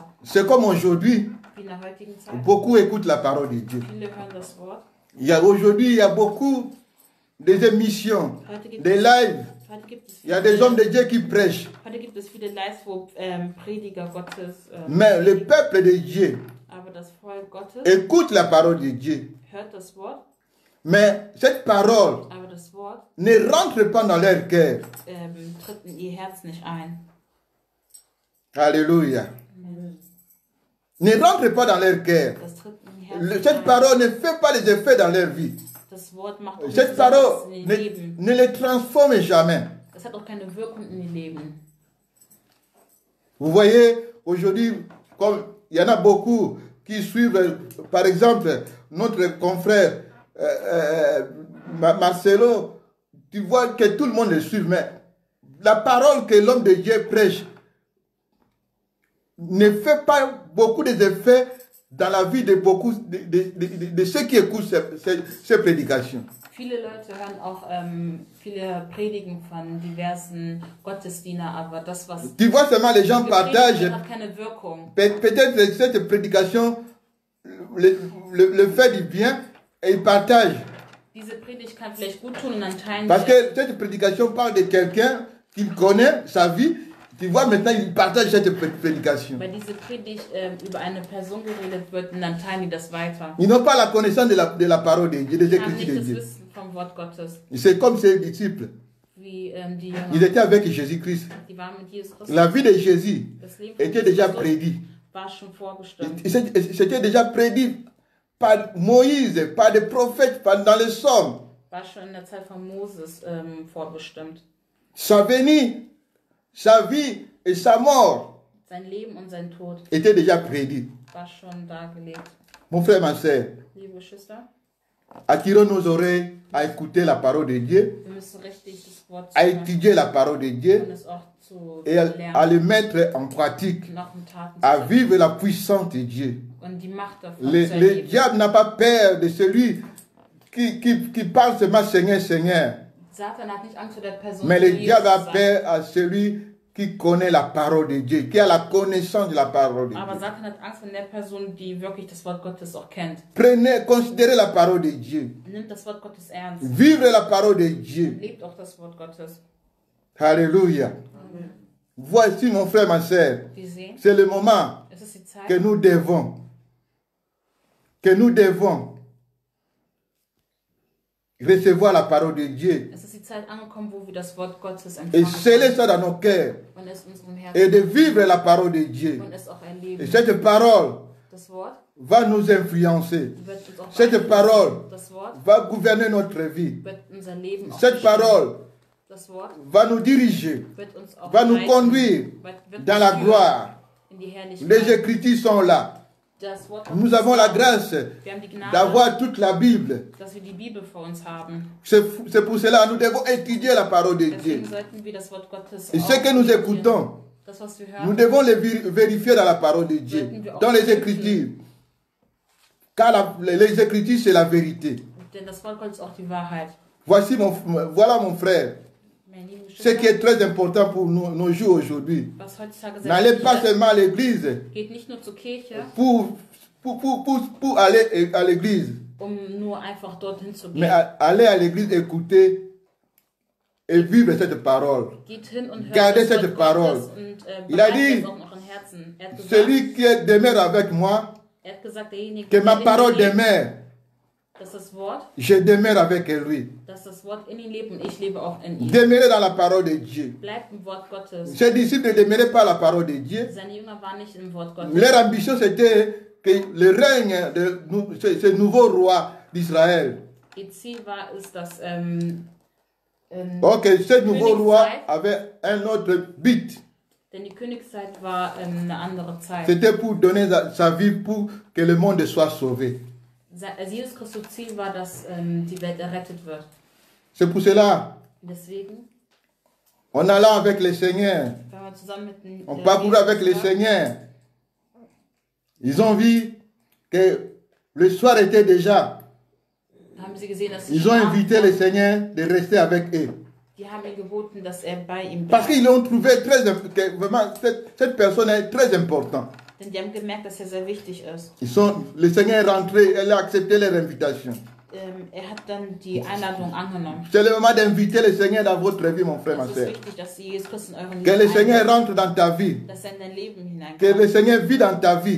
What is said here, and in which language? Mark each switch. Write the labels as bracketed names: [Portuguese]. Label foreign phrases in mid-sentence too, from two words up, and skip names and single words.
[French] C'est comme aujourd'hui, [German] Wie in der heutigen Zeit. [French] beaucoup écoutent la parole de Dieu. [German] Viele hören das Wort. [French] Aujourd'hui, il y a beaucoup d'émissions, [German] Heute gibt, [French] des lives. [German] heute gibt es [French] Il y a des hommes de Dieu qui prêchent. [German] Heute gibt es viele Lives, wo Prediger Gottes, [French] Mais le peuple de Dieu [German] aber das Volk Gottes [French] écoute la parole de Dieu. [German] hört das Wort, [French] Mais cette parole [German] aber das Wort [French] ne rentre pas dans leur cœur. [German] tritt in ihr Herz nicht ein. [French] Alléluia. Ne rentre pas dans leur cœur. [German] Das tritt in ihr Herz [French] Cette [German] nicht ein. [French] parole ne fait pas les effets dans leur vie. [German] Das Wort macht auch [French] Cette [German] nichts [French] parole [German] in ihr Leben. [French] ne les transforme jamais. [German] Das hat auch keine Wirkung in ihr Leben. [French] Vous voyez, aujourd'hui, comme il y en a beaucoup qui suivent, par exemple, notre confrère Marcelo, tu vois que tout le monde le suit, mais la parole que l'homme de Dieu prêche, ne fait pas beaucoup d'effets dans la vie de beaucoup de ceux qui écoutent ces prédications. [German] Viele Leute hören auch viele Predigen von diversen Gottesdienern, aber das, was [French] Tu vois seulement les gens [German] gepredigt [French] partagent, [German] wird, hat keine Wirkung. [French] peut-être cette prédication le fait du bien et ils partagent. [German] Diese Predigt kann vielleicht gut tun und dann teilen [French] Parce [German] sie. [French] que cette prédication parle de quelqu'un qu'il connaît, sa vie. Tu vois, maintenant, il partage cette prédication. [German] Weil diese Predigt über eine Person geredet wird und dann teilen die das weiter. [French] Ils n'ont pas la connaissance de la parole de Dieu, des [German] Die haben [French] Écritures [German] nicht [French] de [German] das [French] Dieu. [German] Wissen vom Wort Gottes, [French] C'est comme ses disciples. [German] wie die [French] Ils [German] Jünger. [French] étaient avec Jésus-Christ. [German] Die waren mit Jesus Christus. [French] La vie de Jésus [German] Das Leben von [French] était déjà [German] Jesus [French] prédit. [German] war schon vorbestimmt. [French] C'était déjà prédit par Moïse, par des prophètes, dans les psaumes. [German] War schon in der Zeit von Moses vorbestimmt. [French] Sa venue, sa vie et sa mort [German] Sein Leben und sein Tod [French] étaient déjà prédits. [German] war schon dargelegt. [French] Mon frère, ma soeur, [German] Liebe Geschwister, [French] attirons nos oreilles à écouter la parole de Dieu, [German] wir müssen richtig das Wort [French] à [German] zuhören [French] étudier la parole de Dieu [German] und es auch zu [French] et à [German] lernen, [French] le mettre en pratique, [German] noch in Taten [French] à [German] zu setzen [French] vivre la puissance de Dieu. [German] und die Macht davon [French] Le [German] zu erleben. [French] diable n'a pas peur de celui qui parle seulement Seigneur, Seigneur. [German] Satan hat nicht Angst vor der Person, [French] Mais le [German] die [French] diable a [German] Jesus sagt. [French] peur à celui qui connaît la parole de Dieu, qui a la connaissance de la parole de [German] Aber [French] Dieu. [German] Satan hat Angst vor der Person, die wirklich das Wort Gottes auch kennt. [French] Prenez, considérez la parole de Dieu. [German] Nimmt das Wort Gottes ernst. [French] Vivre la parole de Dieu. [German] Lebt auch das Wort Gottes. [French] Alléluia. Voici mon frère, ma soeur. [German] Wir sehen, [French] C'est le moment [German] es ist die [French] que [German] Zeit, [French] nous devons recevoir la parole de Dieu [German] es ist die Zeit angekommen, wo wir das Wort Gottes [French] et [German] empfangen [French] sceller ça dans nos cœurs [German] und es in unserem [French] et de [German] Herzen [French] vivre la parole de Dieu. [German] und es auch [French] Et [German] erleben. [French] cette parole [German] Das Wort [French] va nous influencer. [German] wird uns auch [French] Cette [German] beeinflussen. [French] parole [German] Das Wort [French] va gouverner notre vie. [German] wird unser Leben auch [French] Cette [German] bestimmen. [French] parole [German] Das Wort [French] va nous diriger, [German] wird uns auch [French] va nous [German] leiten, [French] conduire [German] wird [French] dans la [German] führen [French] gloire. [German] in die Herrlichkeit. [French] Les Écritures sont là. [German] Das Wort [French] Nous [German] Gottes [French] avons la [German] ist da. [French] grâce [German] Wir haben die Gnade, [French] d'avoir toute la Bible. [German] dass wir die Bibel vor uns haben. [French] C'est pour cela que nous devons étudier la parole de Dieu. [German] Deswegen sollten wir das Wort Gottes [French] Et [German] auch [French] ce que nous [German] studieren. [French] écoutons, [German] Das, was wir [French] nous [German] hören, [French] devons le vérifier dans la parole de Dieu, dans les Écritures. Car les Écritures, c'est la vérité. [German] denn das Wort Gottes ist auch die Wahrheit. [French] Voilà mon frère, [German] Meine lieben [French] ce [German] Geschwister, [French] qui est très important pour nos jours aujourd'hui. [German] was heutzutage sehr [French] N'allez [German] wichtig [French] pas [German] ist, [French] seulement à l'église [German] geht nicht nur zur Kirche, [French] pour aller à l'église, [German] nur einfach dorthin zu [French] mais [German] gehen. [French] aller à l'église, écouter et vivre cette parole. [German] Geht hin und hört [French] Gardez [German] das [French] cette [German] Wort [French] parole. [German] Gottes und [French] Il a [German] behaltet [French] dit, [German] es auch noch im Herzen. Er hat gesagt, [French] Celui qui demeure avec moi, [German] derjenige, [French] que ma [German] der in [French] parole [German] ihm lebt, [French] demeure, [German] dass das Wort, [French] je demeure avec lui. [German] dass das Wort in ihm lebt und ich lebe auch in ihm. [French] Demeurez dans la parole de Dieu. [German] Bleibt im Wort Gottes. [French] Ses disciples ne demeuraient pas la parole de Dieu. [German] Seine Jünger waren nicht im Wort Gottes. [French] Leur ambition, c'était que le règne de ce nouveau roi d'Israël. [German] Ihr Ziel war es, dass [French] Ok, ce nouveau roi [German] Königszeit. [French] avait un autre but. [German] denn die Königszeit war eine andere Zeit. [French] C'était pour donner sa vie pour que le monde soit sauvé. [German] Jesus Christus Ziel war, dass die Welt errettet wird. [French] C'est pour cela, [German] Deswegen, [French] en allant avec le Seigneur, [German] wenn wir zusammen mit dem [French] on parcourt avec le [German] war, [French] Seigneur, ils ont vu que le soir était déjà. [German] haben sie gesehen, dass [French] Ils ont [German] schon [French] invité [German] Abend [French] le [German] war. [French] Seigneur de rester avec eux. [German] Die haben ihm geboten, dass er bei ihm [French] Parce [German] bleibt. [French] qu'ils l'ont trouvé que vraiment, cette personne est très importante. [German] Denn die haben gemerkt, dass er sehr wichtig ist. [French] Le Seigneur est rentré, elle a accepté leur invitation. [German] Er hat dann die Einladung angenommen. [French] C'est le moment d'inviter le Seigneur dans votre vie, mon frère, ma [German] Es ist [French] soeur. [German] wichtig, dass Sie Jesus Christus in euren [French] Que le [German] Leben [French] Seigneur [German] einlädt, [French] rentre dans ta vie. [German] dass er in dein Leben [French] Que le [German] hineinkommt, [French] Seigneur vit dans ta vie.